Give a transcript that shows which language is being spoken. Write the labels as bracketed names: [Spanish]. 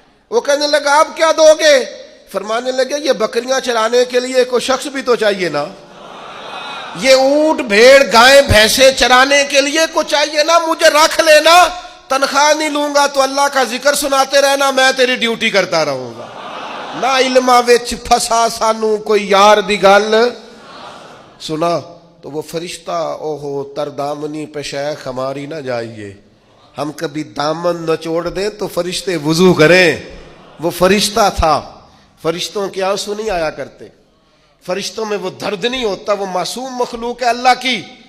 [Urdu] وہ کہنے لگا آپ کیا دو گے؟ فرمانے لگے یہ بکریاں چرانے کے لیے کوئی شخص بھی تو چاہیے نا، یہ اونٹ بھیڑ گائیں بھینسیں چرانے کے لیے کو چاہیے نا. مجھے رکھ لینا، تنخواہ نہیں لوں گا تو اللہ کا ذکر سناتے رہنا، میں تیری ڈیوٹی کرتا رہوں گا. [Punjabi] نہ علمہ وچ پھسا سانو کوئی یار دی گل سنا. [Urdu] تو وہ فرشتہ اوہو تردامنی پہ شیخ ہماری نہ جائیے، ہم کبھی دامن نچوڑ دیں تو فرشتے وضو کریں. وہ فرشتہ تھا. فرشتوں کے آنسو نہیں آیا کرتے، فرشتوں میں وہ درد نہیں ہوتا، وہ معصوم مخلوق ہے اللہ کی.